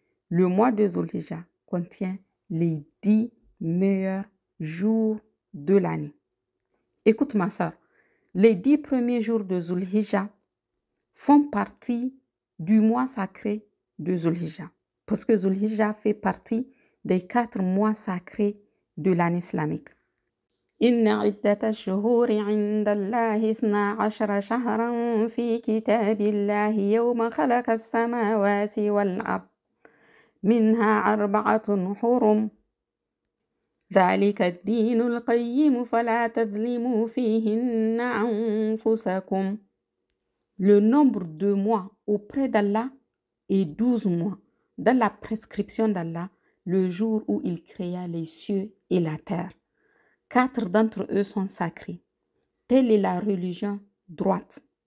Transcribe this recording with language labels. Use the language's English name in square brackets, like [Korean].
[French] Le mois de Dhul Hijjah contient les 10 meilleurs jours de l'année. Écoute, ma soeur, les 10 premiers jours de Dhul Hijjah font partie du mois sacré de Dhul Hijjah, parce que Dhul Hijjah fait partie des 4 mois sacrés de l'année islamique. [Arabic] إن عدة الشهور عند الله 12 شهرا في كتاب الله يوم خلق السماوات والأرض منها 4 حرم ذلك الدين القيم فلا تظلموا فيهن أنفسكم. [French] Le nombre de mois auprès d'Allah est 12 mois. Dans la prescription d'Allah, le jour où il créa les cieux et la terre. 4 d'entre eux sont sacrés. Telle est la religion droite.